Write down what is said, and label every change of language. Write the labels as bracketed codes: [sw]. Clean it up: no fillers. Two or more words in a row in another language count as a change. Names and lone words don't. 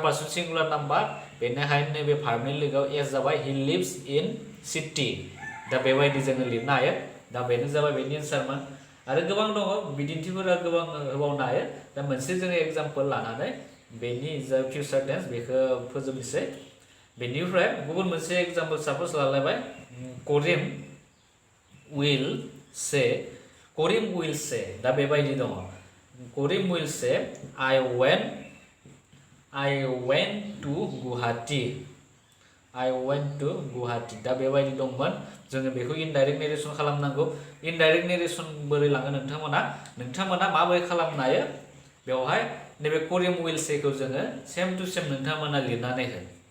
[en] person singular number [brx] बेनिखायनो नैबे भार्बनि लोगोआव एस जाबाय [en] he lives in city [brx] दा बेबायदि जोङो लिरनो हायो दा बेनो जाबाय बेनि एन्सारमोन आरो गोबां दङ बिदिन्थिफोरा गोबां होबावनो हायो दा मोनसे जोङो एग्जाम्पल लानानै बेनि जा [en] future tense [brx] बेखौ फोजोबनोसै बेनिफ्राय गुबुन मोनसे एग्जाम्पल साप'ज लालायबाय करिम [en] will say [brx] दा बेबायदि दङ करिम [en] will say [brx] I [en] went to [brx] गुवाहाटी दा बेबायदि दंमोन जोङो बेखौ [en] indirect narration [brx] खालामनांगौ [en] indirect narration [brx] बोरै लाङो नोंथांमोना माबोरै खालामनो हायो बेवहाय नैबे करिम [en] will sayखौ [brx] जोङो [en] same to same [brx] नोंथांमोना लिरनानै हो